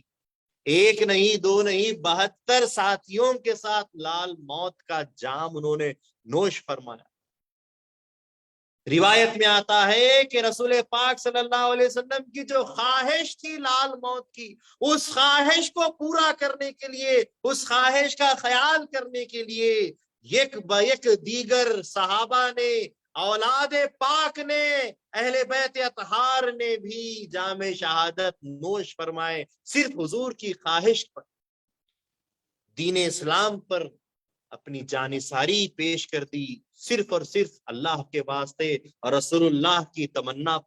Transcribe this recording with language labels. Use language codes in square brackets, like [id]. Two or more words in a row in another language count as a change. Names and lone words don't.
[ur] ایک نہیں، دو نہیں، 72 ساتھیوں کے ساتھ لال موت کا جام انہوں نے نوش فرمایا۔ روایت میں آتا ہے کہ رسول پاک صلی اللہ علیہ وسلم کی جو خواہش تھی لال موت کی، اس خواہش کو پورا کرنے کے لیے، اس خواہش کا خیال کرنے کے لیے یک با یک دیگر صحابہ نے، اولاد پاک نے، اہل بیت اطہار نے بھی جام شہادت نوش فرمائے، صرف حضور کی خواہش پر، دین اسلام پر اپنی جانثاری پیش کر دی، صرف اور صرف اللہ کے واسطے اور رسول اللہ کی تمنا پر۔